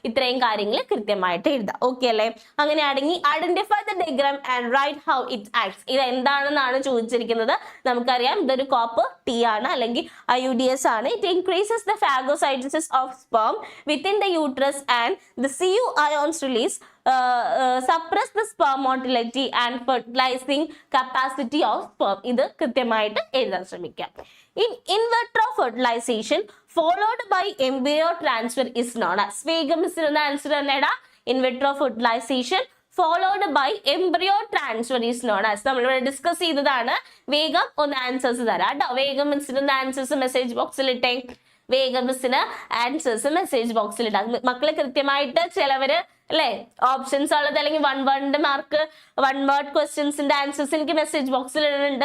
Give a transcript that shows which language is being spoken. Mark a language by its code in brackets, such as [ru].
[ml] ഇത്രയും കാര്യങ്ങൾ കൃത്യമായിട്ട് എഴുതാം. ഓക്കെ അല്ലേ? അങ്ങനെയാണെങ്കിൽ [en] Identify the diagram and write how it acts. [ml] ഇത് എന്താണെന്നാണ് ചോദിച്ചിരിക്കുന്നത്. നമുക്കറിയാം ഇതൊരു കോപ്പർ T ആണ്, അല്ലെങ്കിൽ IUDS ആണ്. [en] It increases the phagocytosis of sperm within the uterus and the CU ions release suppress the sperm motility and fertilizing capacity of sperm. [ml] ഇത് കൃത്യമായിട്ട് എഴുതാൻ ശ്രമിക്കാം. [en] In vitro fertilization followed by embryo transfer is known as. [ml] വേഗം മിസ്സിന് answer തന്നെടാ. [en] In vitro fertilization followed by embryo transfer is known as. [ml] നമ്മൾ discuss ചെയ്തതാണ്. വേഗം ഒന്ന് ആൻസേഴ്സ് തരാം കേട്ടോ. വേഗം മിസ്സിന് ആൻസേഴ്സ് മെസ്സേജ് ബോക്സിൽ ഇട്ടേ. വേഗം മിസ്സിന് ആൻസേഴ്സ് മെസ്സേജ് ബോക്സിൽ ഇടാം. മക്കളെ കൃത്യമായിട്ട് ചിലവര് അല്ലെ ഓപ്ഷൻസ് ഉള്ളത് അല്ലെങ്കിൽ 1 word മാർക്ക് 1 word ക്വസ്റ്റ്യൻസിന്റെ ആൻസേഴ്സ് എനിക്ക് മെസ്സേജ് ബോക്സിൽ ഇടുന്നുണ്ട്.